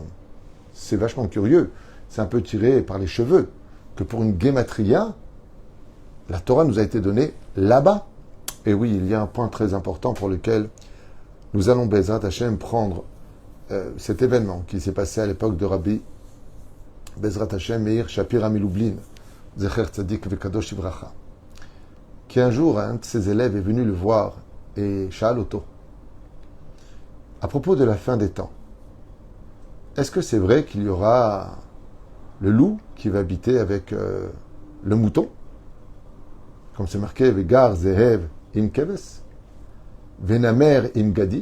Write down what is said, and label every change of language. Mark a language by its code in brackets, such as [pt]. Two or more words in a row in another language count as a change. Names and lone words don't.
[fr] C'est vachement curieux. C'est un peu tiré par les cheveux que pour une Gematria, la Torah nous a été donnée là-bas. Et oui, il y a un point très important pour lequel nous allons, [he] בעזרת השם, [fr] prendre cet événement qui s'est passé à l'époque de Rabbi [he] בעזרת השם [fr] Meir Shapira Milublin, [he] זכר צדיק וקדוש לברכה, [fr] qui un jour, un de ses élèves est venu le voir et [he] שאל אותו, [fr] à propos de la fin des temps. Est-ce que c'est vrai qu'il y aura le loup qui va habiter avec le mouton, comme c'est marqué [he] וגר זאב עם כבש ונמר עם גדי?